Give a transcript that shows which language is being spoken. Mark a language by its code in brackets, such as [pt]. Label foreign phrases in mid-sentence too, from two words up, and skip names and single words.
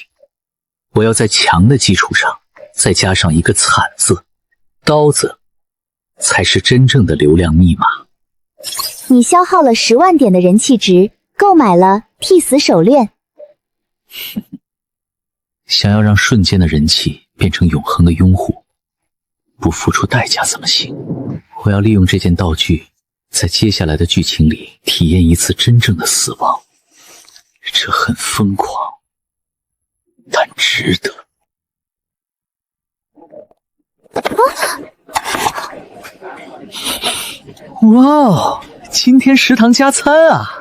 [zh] 我要在強的基礎上再加上一個慘字，刀子才是真正的流量密碼。你消耗了10萬點的人氣值，購買了替死手鏈。想要讓瞬間的人氣變成永恆的擁護，不付出代價怎麼行？我要利用這件道具，在接下來的劇情裡體驗一次真正的死亡。這很瘋狂，但值得。哇哦，今天食堂加餐啊！